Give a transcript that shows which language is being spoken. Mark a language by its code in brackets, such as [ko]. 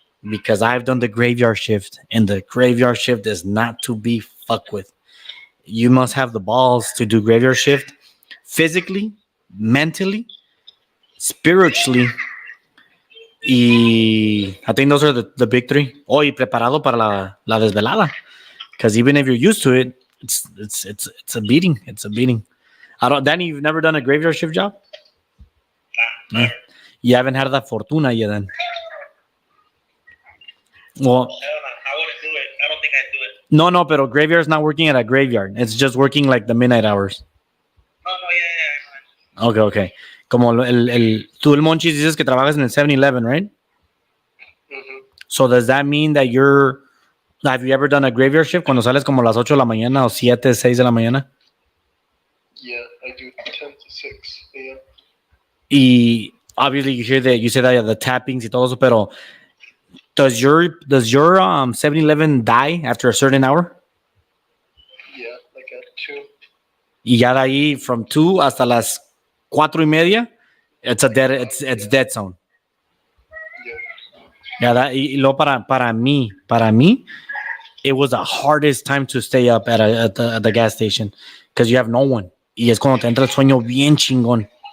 [en] Because I've done the graveyard shift, and the graveyard shift is not to be fucked with. You must have the balls to do graveyard shift physically, mentally, spiritually. Y I think those are the big three. [es] Oh, y preparado para la desvelada. [en] Because even if you're used to it, it's a beating. It's a beating. Danny, you've never done a graveyard shift job? Nah, never. You haven't had that fortuna yet then. Well, I don't know. I wouldn't do it. I don't think I'd do it. [es] no, pero [en] graveyard's not working at a graveyard. It's just working like the midnight hours. No, yeah. Okay. [es] Como tú, el Monchis, dices que trabajas en el 7-Eleven, [en] right? Mm-hmm. So does that mean that have you ever done a graveyard shift [es] cuando sales como las 8 de la mañana [en] o 7, 6 de la mañana? Yeah, I do 10 to 6 a.m. Y obviously you say that the tappings [es] y todo eso, pero [en] does your 7-Eleven die after a certain hour? Yeah, like at 2. [es] Y ya de ahí from 2 hasta las 4:30, [en] it's dead zone. Yeah. Yeah, [es] y luego para mí, [en] it was the hardest time to stay up at the gas station because you have no one. [es] Y es cuando te entra el sueño bien chingón.